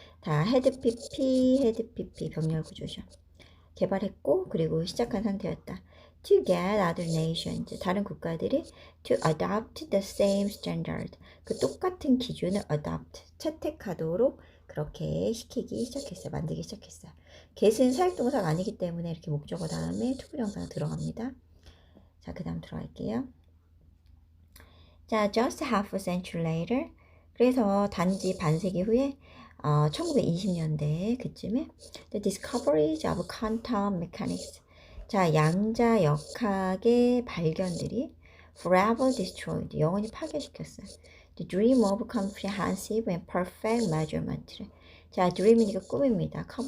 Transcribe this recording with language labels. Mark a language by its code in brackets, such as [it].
[ko] 다 had PP 병렬 구조죠. 개발했고 그리고 시작한 상태였다. [en] To get other nations, [ko] 다른 국가들이 [en] to adopt the same standard, [ko] 그 똑같은 기준을 [en] adopt, [ko] 채택하도록 그렇게 만들기 시작했어요. get은 사역동사가 아니기 때문에 이렇게 목적어 다음에 투부정사가 들어갑니다. 자, 그 다음 들어갈게요. 자, [en] just half a century later, [ko] 그래서 단지 반세기 후에 1920년대 그쯤에 [en] the discoveries of quantum mechanics [ko] 자 양자 역학의 발견들이 [en] forever destroyed [ko] 영원히 파괴시켰어요. [en] The dream of comprehensive and perfect measurement 자 dream이니까 꿈입니다.